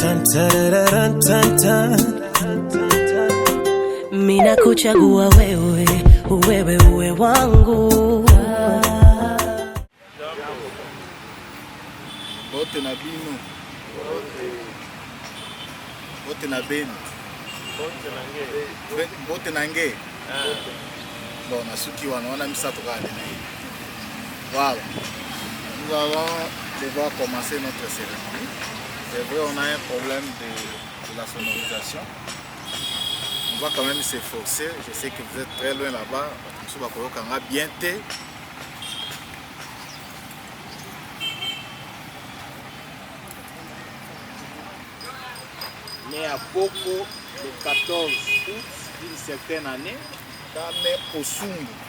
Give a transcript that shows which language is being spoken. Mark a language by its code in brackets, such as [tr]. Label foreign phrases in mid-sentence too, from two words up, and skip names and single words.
[sw] Mina kuchagua wewe, wewe uwe wangu. [ln] Bote na bino, bote na beno, bote na nge. Bon, nasuki wana misato kade na hii. [fr] Voilà. Nous allons devoir commencer notre cérémonie. C'est vrai, on a un problème de la sonorisation. On va quand même s'efforcer. Je sais que vous êtes très loin là-bas. Nous allons bien té. Né à Boko le 14 août d'une certaine année, dans Osungu.